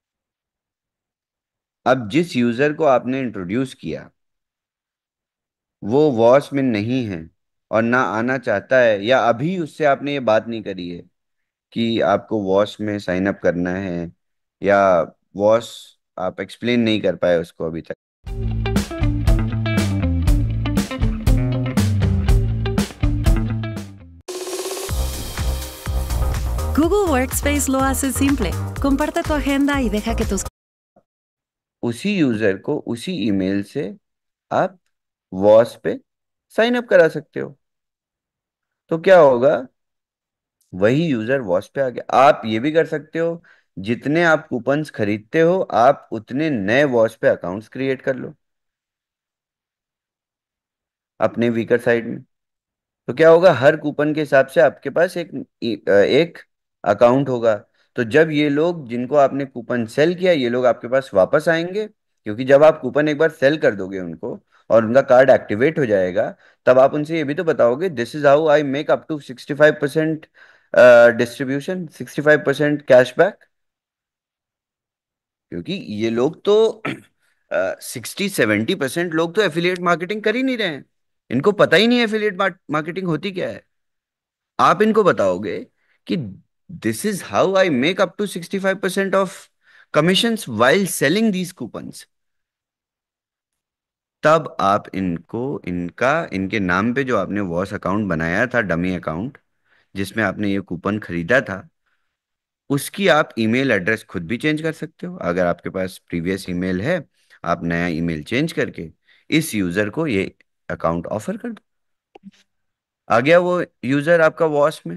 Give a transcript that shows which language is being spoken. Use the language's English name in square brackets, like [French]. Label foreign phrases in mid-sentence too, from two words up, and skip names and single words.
[Hindi] अब जिस यूजर को आपने इंट्रोड्यूस किया वो वॉच में नहीं है और ना आना चाहता है, या अभी उससे आपने ये बात नहीं करी है कि आपको वॉश में [English] sign up [Hindi] करना है, या वॉश आप एक्सप्लेन नहीं कर पाए उसको अभी तक। [Spanish] Google Workspace lo hace simple. Comparte tu agenda y deja que tus [Hindi] उसी यूजर को उसी ईमेल से आप वॉश पे [English] sign up [Hindi] करा सकते हो। तो क्या होगा, वही यूजर वॉश पे आ गया। आप ये भी कर सकते हो, जितने आप कूपन्स खरीदते हो आप उतने नए वॉश पे [English] accounts create [Hindi] कर लो अपने [English] weaker side [Hindi] में। तो क्या होगा, हर कूपन के हिसाब से आपके पास एक अकाउंट होगा। तो जब ये लोग जिनको आपने [English] coupon sell [Hindi] किया ये लोग आपके पास वापस आएंगे, क्योंकि जब आप कूपन एक बार सेल कर दोगे उनको और उनका [English] card activate [Hindi] हो जाएगा, तब आप उनसे ये भी तो बताओगे [English] this is how I make up to 65% distribution, 65% cashback. [Hindi] क्योंकि ये लोग तो 60-70% लोग तो [English] affiliate marketing [Hindi] कर ही नहीं रहे हैं, इनको पता ही नहीं है [English] affiliate marketing [Hindi] होती क्या है। आप इनको बताओगे कि [English] this is how I make up to 65% of commissions while selling these coupons, [Hindi] तब आप इनको, इनके नाम पे जो आपने वॉस अकाउंट बनाया था, [English] dummy account [Hindi] जिसमें आपने ये कूपन खरीदा था, उसकी आप [English] email address [Hindi] खुद भी चेंज कर सकते हो। अगर आपके पास [English] previous email [Hindi] है, आप नया [English] email change [Hindi] करके इस यूजर को ये [English] account offer [Hindi] कर दो, आ गया वो यूजर आपका वॉश में।